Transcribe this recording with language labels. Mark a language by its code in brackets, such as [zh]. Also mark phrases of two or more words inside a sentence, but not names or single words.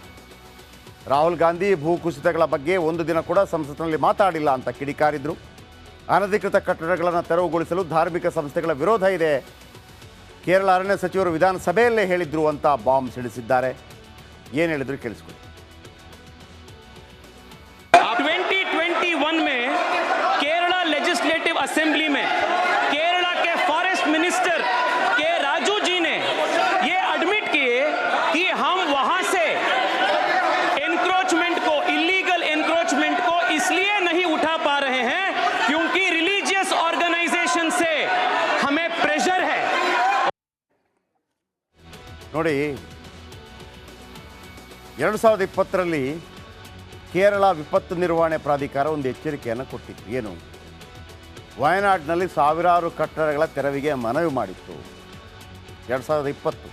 [kn] ರಾಹುಲ್ ಗಾಂಧಿ ಭೂಕುಸಿತಗಳ ಬಗ್ಗೆ ಒಂದು ದಿನ ಕೂಡ ಸಂಸತ್ನಲ್ಲಿ ಮಾತಾಡಿಲ್ಲ ಅಂತ ಕಿಡಿಕಾರಿದ್ರು. ಅನಧಿಕೃತ ಕಟ್ಟಡಗಳನ್ನು ತೆರವುಗೊಳಿಸಲು ಧಾರ್ಮಿಕ ಸಂಸ್ಥೆಗಳ ವಿರೋಧ ಇದೆ, ಕೇರಳ ಅರಣ್ಯ ಸಚಿವರು ವಿಧಾನಸಭೆಯಲ್ಲೇ ಹೇಳಿದ್ರು ಅಂತ ಬಾಂಬ್ ಸಿಡಿಸಿದ್ದಾರೆ. ಏನು ಹೇಳಿದ್ರು ಕೇಳಿಸ್ಕೊಳ್ಳಿ. [hi] 2021 में केरला लेजिस्लेटिव असेंबली में केरला के [en] forest minister [hi] के राजू जी ने ये एडमिट किए कि हम वहां से एनक्रोचमेंट को, [en] illegal encroachment [hi] को इसलिए नहीं उठा पा रहे हैं क्योंकि [en] religious organisation [hi] से हमें प्रेशर है. [kn] ನೋಡಿ, 2020ರಲ್ಲಿ ಕೇರಳ ವಿಪತ್ತು ನಿರ್ವಹಣೆ ಪ್ರಾಧಿಕಾರ ಒಂದು ಎಚ್ಚರಿಕೆಯನ್ನು ಕೊಟ್ಟಿತ್ತು. ಏನು? ವಯನಾಡಿನಲ್ಲಿ ಸಾವಿರಾರು ಕಟ್ಟಡಗಳ ತೆರವಿಗೆ ಮನವಿ ಮಾಡಿತ್ತು 2020.